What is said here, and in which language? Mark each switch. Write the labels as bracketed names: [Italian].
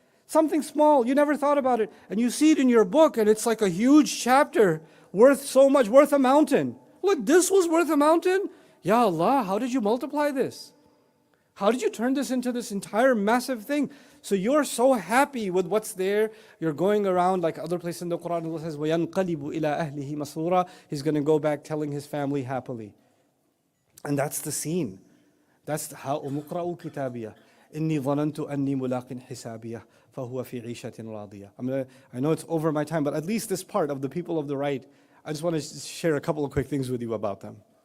[English] Something small, you never thought about it. And you see it in your book and it's like a huge chapter worth so much, worth a mountain. Look, this was worth a mountain? Ya Allah, how did you multiply this? How did you turn this into this entire massive thing? So you're so happy with what's there. You're going around like other places in the Quran. Allah says, [Arabic] وَيَنْقَلِبُ إِلَىٰ أَهْلِهِ مَسْرُورًا. [English] He's going to go back telling his family happily. And that's the scene. That's [Arabic] هَاؤُمُ اقْرَءُوا كِتَابِيَهْ إِنِّي ظَنَنْتُ أَنِّي مُلَاقٍ حِسَابِيَهْ فَهُوَ فِي عِيشَةٍ رَاضِيَةٍ. [English] I know it's over my time, but at least this part of the people of the right, I just want to share a couple of quick things with you about them.